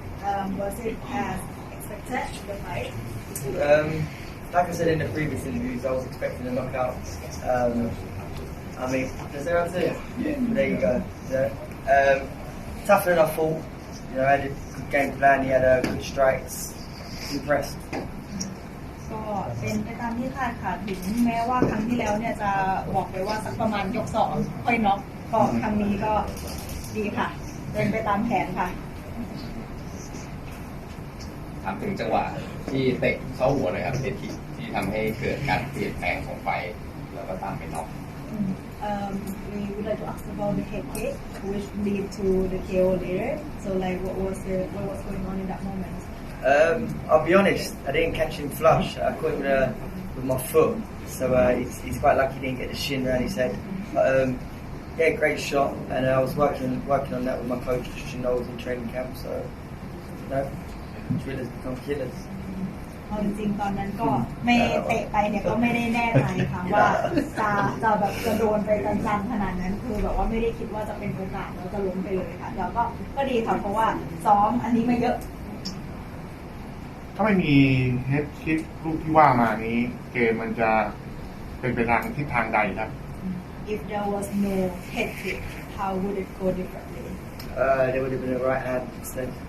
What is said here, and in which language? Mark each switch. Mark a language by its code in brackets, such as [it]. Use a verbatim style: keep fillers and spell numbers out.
[en] um, Was it as expected the fight? Um, like I said in the previous interviews, I was expecting a knockout. Um, I mean, does everyone see it? Yeah. There you go. Yeah. Um, tougher than I thought. You know, I had a good game plan. He had a uh, good strikes. Impressed. [th] ก็เป็นไปตามที่คาดค่ะถึงแม้ว่าครั้งที่แล้วเนี่ยจะบอกไปว่าสักประมาณยกสองค่อยน็อกก็ครั้งนี้ก็ดีค่ะเป็นไปตามแผนค่ะ ถามถึงจังหวะที่เตะเข้าหัวเลยครับเตะที่ที่ทำให้เกิดการเปลี่ยนแปลงของไฟแล้วก็ตามไปน็อก [en] um, We would like to ask about the head kick which lead to the เค โอ later so like what was the what was going on in that moment? Um, I'll be honest, I didn't catch him flush. I caught him uh, with my foot, so uh, he's, he's quite lucky he didn't get the shin around his head. But, um, yeah, great shot, and I was working working on that with my coach Christian Knowles in training camp, so you know, drillers become killers. [th] เอาจริงๆตอนนั้นก็ไม่เตะไปเนี่ยก็ไม่ได้แน่ใจค่ะว่าจะจะแบบจะโดนไปจังๆขนาดนั้นคือแบบว่าไม่ได้คิดว่าจะเป็นโอกาสแล้วจะล้มไปเลยค่ะแล้วก็ก็ดีค่ะเพราะว่าซ้อมอันนี้มาเยอะ ถ้าไม่มีเฮดคิกลูกที่ว่ามานี้เกมมันจะเป็นไปทางทิศทางใดครับ [en] If there was no head kick, how would it go differently? Uh, there would have been a right hand instead.